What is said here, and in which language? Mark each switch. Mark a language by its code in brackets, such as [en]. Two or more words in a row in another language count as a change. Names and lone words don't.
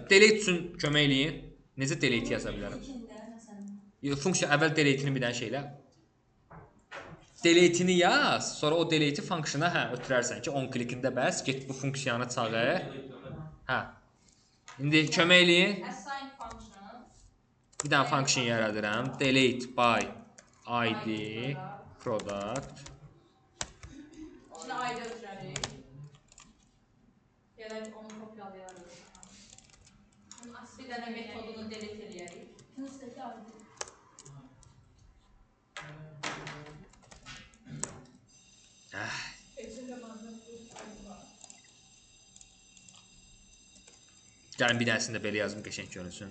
[az] Delete üçün kömək eləyin. Necə delete yaza bilərəm? Funksiya əvvəl delete'ini bir dənə şeylə. Delete'ini yaz, sonra o delete funksiyona hə ötürərsən ki, on klikində bəs get bu funksiyanı çağır. Hə. İndi kömək eləyin. [en] Assign function. [az] Bir dənə funksiyon yaradıram. [en] Delete by id product. [az] İçinə id ötürərik. Gələk onu kopyalayarıq. Bir dənə metodunu delete eləyərik. Üstəki adı. Gəlin bir dənəsində belə yazım, qəşəng görünsün.